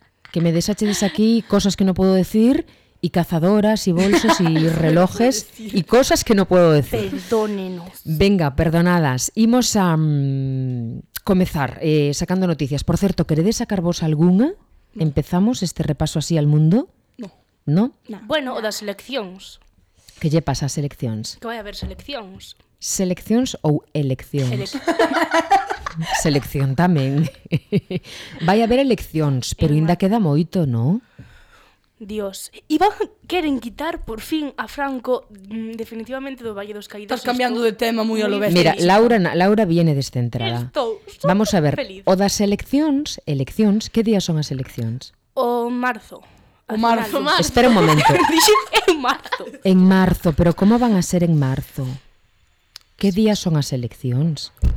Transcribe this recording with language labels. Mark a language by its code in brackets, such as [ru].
[es] Que me desaches aquí cosas que no puedo decir, y cazadoras, y bolsos, y relojes, y cosas que no puedo decir. Perdónenos. Venga, perdonadas. [gl] Imos a comenzar sacando noticias. [es] Por cierto, [gl] ¿queredes sacar vos alguna? [es] ¿Empezamos este repaso así al mundo? No. ¿No? [gl] Bueno, o das eleccións. ¿Qué lle pasa a seleccións? Que vai a haber seleccións. ¿Seleccións ou eleccións? Selección tamén. Vai haber eleccións, pero aínda queda moito, non? Dios, iban, queren quitar por fin a Franco definitivamente do Valle dos Caídos. Estás cambiando de tema moi a lo bestia. [es] Mira, Laura viene descentrada. Vamos a ver, feliz. [gl] O das eleccións, que día son as eleccións? O marzo. O marzo. Espera un momento. En marzo. [es] En marzo, pero como van a ser en marzo? [gl] Que día son as eleccións?